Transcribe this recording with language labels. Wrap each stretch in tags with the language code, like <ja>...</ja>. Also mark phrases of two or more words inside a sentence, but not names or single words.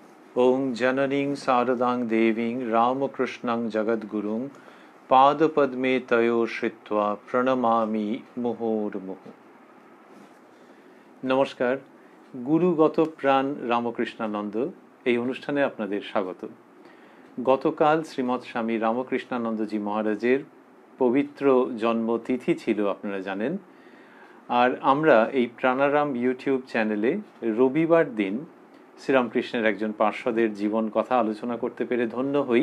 <sa>ॐ जननीं शारदां देवीं रामकृष्णं जगद्गुरुं पादपद्मे तयोः श्रित्वा प्रणमामि मुहुर्मुहुः।</sa> <bn>নমস্কার, গুরুগত প্রাণ রামকৃষ্ণানন্দ এই অনুষ্ঠানে আপনাদের স্বাগত। গতকাল শ্রীমৎ স্বামী রামকৃষ্ণানন্দজি মহারাজের পবিত্র জন্মতিথি ছিল, আপনারা জানেন। আর আমরা এই প্রাণারাম</bn> <en>YouTube channel</en> <bn>রবিবার দিন শ্রীরামকৃষ্ণের একজন পার্শ্বদের জীবন কথা আলোচনা করতে পেরে ধন্য হই।</bn>